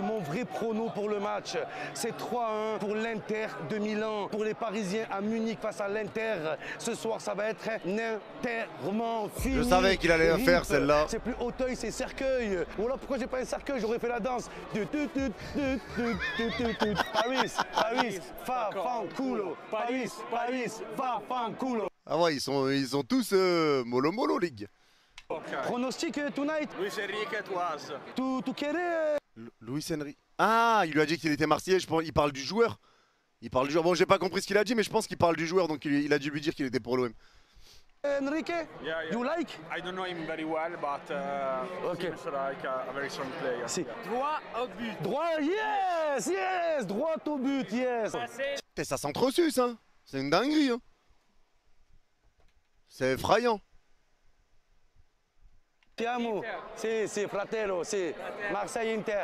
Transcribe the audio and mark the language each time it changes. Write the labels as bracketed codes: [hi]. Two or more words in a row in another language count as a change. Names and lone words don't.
[fr] Mon vrai prono pour le match, c'est 3-1 pour l'Inter de Milan. Pour les Parisiens à Munich face à l'Inter. Ce soir, ça va être un enterrement fini. Je savais qu'il allait la Rip. faire, celle-là. C'est plus Auteuil, c'est Cercueil. Voilà pourquoi j'ai pas un cercueil, j'aurais fait la danse. Paris, Paris, [it] fa, fan, culo. Paris, Paris, fa, fan, culo. [fr] Ah ouais, ils sont tous mollo mollo, les gars. Pronostic tonight. Luis Enrique Toise. [es] Tu quieres Luis Henry. [fr] Ah, il lui a dit qu'il était marseillais, je pense. Il parle du joueur. Il parle du joueur. Bon, j'ai pas compris ce qu'il a dit, mais je pense qu'il parle du joueur, donc il a dû lui dire qu'il était pour l'OM. Enrique? [en] Yeah. You like? I don't know him very well, but Okay. seems like a very strong player. Si. [fr] Droit au but. Droit, [en] yes, yes, [fr] droit au but, yes. Putain, ça s'entresuce, hein. C'est une dinguerie, hein. C'est effrayant. [it] Ti amo, [fr] c'est fratello, c'est Marseille Inter.